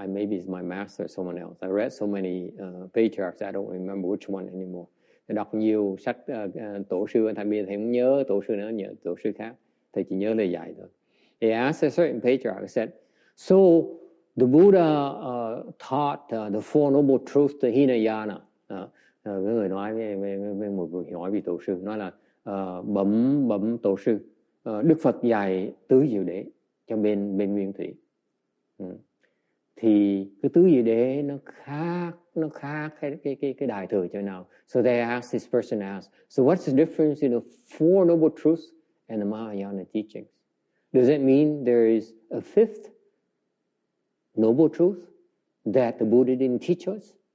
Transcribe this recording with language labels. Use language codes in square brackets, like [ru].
[en] Maybe it's my master or someone else. I read so many patriarchs, I don't remember which one anymore. [vi] Đọc nhiều sách tổ sư, thầy bây giờ thầy không nhớ tổ sư nữa, nhớ tổ sư khác. Thầy chỉ nhớ lời dạy thôi. [en] He asked a certain patriarch, said, so the Buddha taught the Four Noble Truths to Hinayana. [vi] Cái người nói với một người hỏi vị tổ sư, nói là bẩm tổ sư, Đức Phật dạy tứ diệu đế cho bên Nguyên Thủy. Thì cái tứ diệu đế nó khác cái Đại Thừa chỗ nào. [en] So they asked, this person asked, so what's the difference in the Four Noble Truths and the Mahayana teachings? Does it mean there is a fifth noble truth that the Buddha didn't teach us?